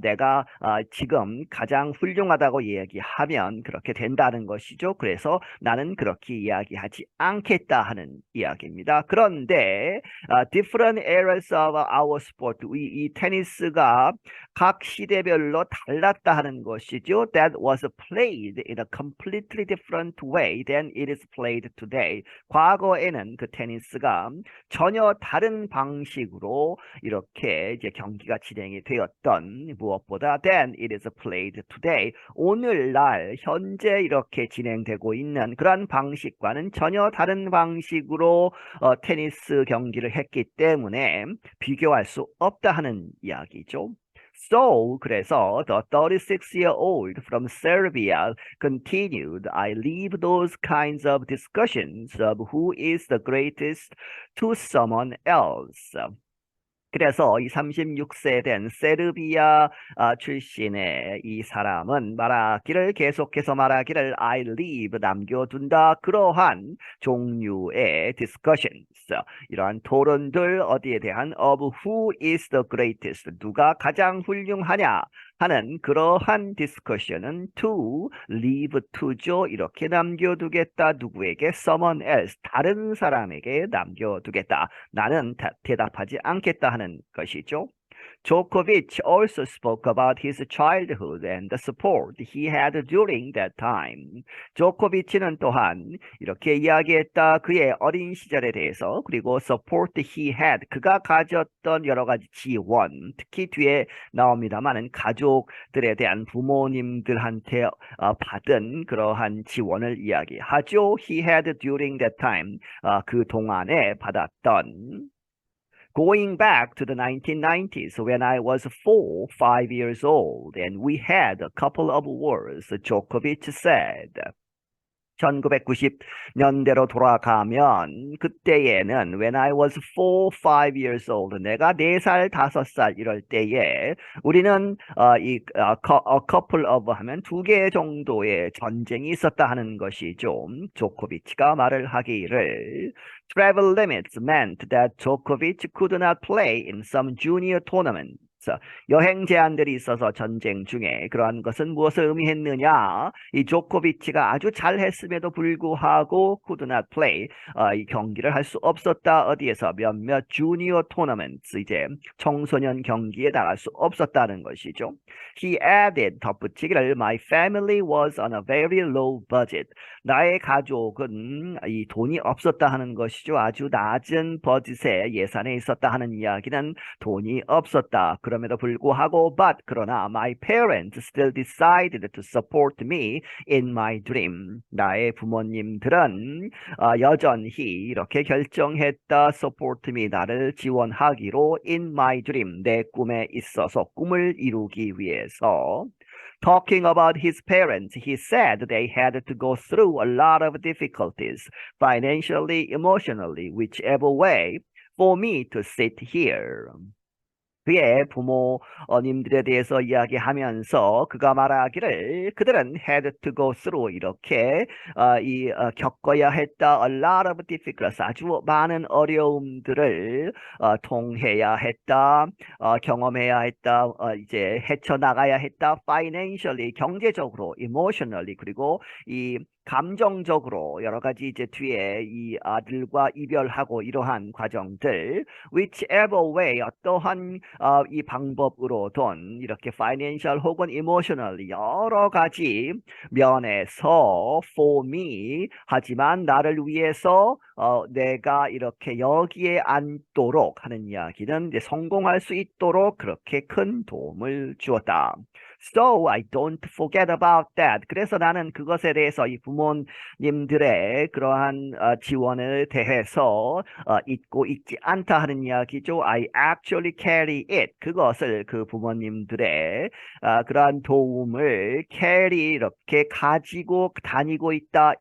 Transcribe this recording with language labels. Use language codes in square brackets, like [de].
[ko] 내가 지금 가장 훌륭하다고 이야기하면 그렇게 된다는 것이죠. 그래서 나는 그렇게 이야기하지 않겠다 하는 이야기입니다. 그런데 [en] different eras of our sport [ko] 이 테니스가 각 시대별로 달랐다 하는 것이죠. [en] That was played in a completely different way than it is played today. [ko] 과거에는 그 테니스가 전혀 다른 방식으로 이렇게 이제 경기가 진행이 되었던 무엇보다 [en] than it is played today. [ko] 오늘날 현재 이렇게 진행되고 있는 그러한 방식과는 전혀 다른 방식으로 테니스 경기를 했기 때문에 비교할 수 없다 하는 이야기죠. [en] So, [ko] 그래서 [en] the 36-year-old from Serbia continued, I leave those kinds of discussions of who is the greatest to someone else. [ko] 그래서 이 36세 된 세르비아 출신의 이 사람은 계속해서 말하기를 [en] I leave [ko] 남겨둔다 그러한 종류의 discussions 이러한 토론들 어디에 대한 [en] of who is the greatest [ko] 누가 가장 훌륭하냐 하는 그러한 디스커션은 [en] to leave to [ko] 죠. 이렇게 남겨두겠다. 누구에게? [en] someone else. [ko] 다른 사람에게 남겨두겠다. 나는 대답하지 않겠다 하는 것이죠. [en] Djokovic also spoke about his childhood and the support he had during that time. [ko] 조코비치는 또한 이렇게 이야기했다. 그의 어린 시절에 대해서 그리고 [en] support he had [ko] 그가 가졌던 여러 가지 지원 특히 뒤에 나옵니다만은 가족들에 대한 부모님들한테 받은 그러한 지원을 이야기하죠. [en] He had during that time [ko] 그 동안에 받았던 [en] Going back to the 1990s when I was 5 years old and we had a couple of wars, Djokovic said. [ko] 1990년대로 돌아가면 그때에는 [en] when I was 5 years old [ko] 내가 4살, 5살 이럴 때에 우리는 [en] a couple of [ko] 하면 2개 정도의 전쟁이 있었다 하는 것이죠. 조코비치가 말을 하기를 [en] travel limits meant that Djokovic could not play in some junior tournaments. [ko] 여행 제한들이 있어서 전쟁 중에 그러한 것은 무엇을 의미했느냐? 이 조코비치가 아주 잘했음에도 불구하고 [en] could not play [ko] 이 경기를 할 수 없었다. 어디에서 몇몇 주니어 토너먼트 이제 청소년 경기에 나갈 수 없었다는 것이죠. [en] He added [ko] 덧붙이기를 [en] My family was on a very low budget. [ko] 나의 가족은 이 돈이 없었다 하는 것이죠. 아주 낮은 버짓에 예산에 있었다 하는 이야기는 돈이 없었다. 그럼에도 불구하고 그러나 [en] my parents still decided to support me in my dream. [ko] 나의 부모님들은 여전히 이렇게 결정했다. [en] support me [ko] 나를 지원하기로 [en] in my dream [ko] 내 꿈에 있어서 꿈을 이루기 위해서. [en] Talking about his parents, he said they had to go through a lot of difficulties, financially, emotionally, whichever way, for me to sit here. [ko] 그의 부모님들에 대해서 이야기하면서 그가 말하기를 그들은 [en] had to go through [ko] 이렇게 겪어야 했다. [en] A lot of difficulties [ko] 아주 많은 어려움들을 통해야 했다. 경험해야 했다. 이제 헤쳐나가야 했다. Financially 경제적으로, emotionally 그리고 이 감정적으로 여러 가지 이제 뒤에 이 아들과 이별하고 이러한 과정들 [en] whichever way [ko] 어떠한 이 방법으로든 이렇게 financial 혹은 emotional 여러 가지 면에서 [en] for me [ko] 하지만 나를 위해서 내가 이렇게 여기에 앉도록 하는 이야기는 이제 성공할 수 있도록 그렇게 큰 도움을 주었다. [en] So I don't forget about that. [ko] 그래서 나는 그것에 대해서 이 부모님들의 그러한 지원을 대해서 잊고 있지 않다 하는 이야기죠. [en] I actually carry it. [ko] 그것을 그 부모님들의 그러한 도움을 carry 이렇게 가지고 다니고 있다.